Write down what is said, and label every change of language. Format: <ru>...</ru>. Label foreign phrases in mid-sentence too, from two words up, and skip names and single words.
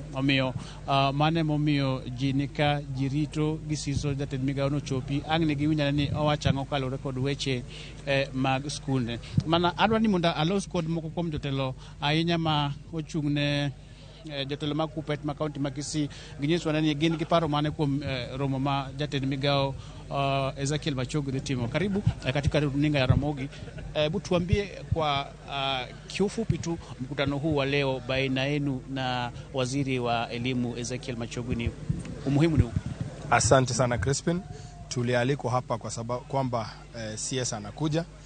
<luo>Omiyo mane momiyo ji nika jirito gisiso jatend migao no chopi angne giwinyane ni owachang'o kalore kod weche mag skunde. Mana adwa ni mondo alos kod moko kuom jotelo ahinya ma ochung'ne jotelo mag kupet ma kaunti ma Kisii ginyiswa ni gin gi paro mane kuom romo ma jatend migao Ezekiel Machogu dhi timo.</luo> <sw>Karibu katika runinga ya Ramogi. Hebu tuambie kwa kiufupi tu mkutano huu wa leo baina yenu na waziri wa elimu Ezekiel Machogu ni umuhimu ni upi? Asante sana Crispin. Tulialikwa hapa kwa sababu kwamba CS anakuja.</sw>